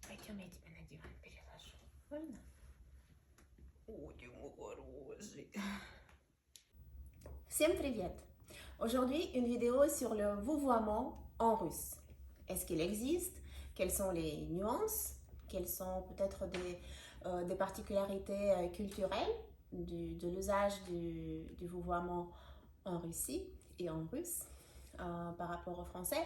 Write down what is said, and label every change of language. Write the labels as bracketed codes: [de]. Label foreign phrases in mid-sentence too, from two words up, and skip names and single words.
[ru] Чем я тебя на диван переложу? Можно? Ой, мой хороший. Всем привет! [fr] Aujourd'hui, une vidéo sur le vouvoiement en russe. Est-ce qu'il existe? Quelles sont les nuances? Quelles sont peut-être des particularités culturelles de l'usage du vouvoiement en Russie et en russe par rapport au français?